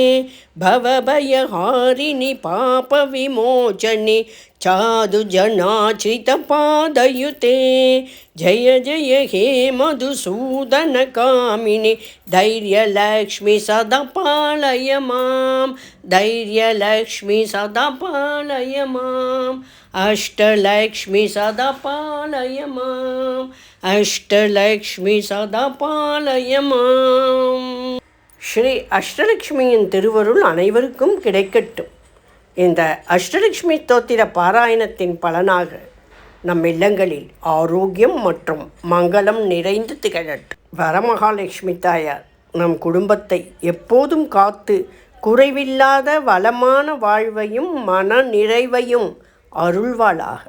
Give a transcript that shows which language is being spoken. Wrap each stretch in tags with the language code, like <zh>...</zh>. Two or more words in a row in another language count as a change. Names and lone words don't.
<sa>भवभयहारिणि पापविमोचनि चादुजनाश्रितपादयुते जय जय हे मधुसूदनकामिनि धैर्यलक्ष्मी सदा पालय मां धैर्यलक्ष्मी सदा पालय माम् अष्टलक्ष्मी सदा पालय माम् अष्टलक्ष्मी सदा पालय माम्।</sa> <ta>ஸ்ரீ அஷ்டலக்ஷ்மியின் திருவருள் அனைவருக்கும் கிடைக்கட்டும். இந்த அஷ்டலக்ஷ்மி ஸ்தோத்திர பாராயணத்தின் பலனாக நம் இல்லங்களில் ஆரோக்கியம் மற்றும் மங்களம் நிறைந்து திகழட்டும். வரமகாலட்சுமி தாயார் நம் குடும்பத்தை எப்போதும் காத்து குறைவில்லாத வளமான வாழ்வையும் மன நிறைவையும் அருள்வாளாக.</ta>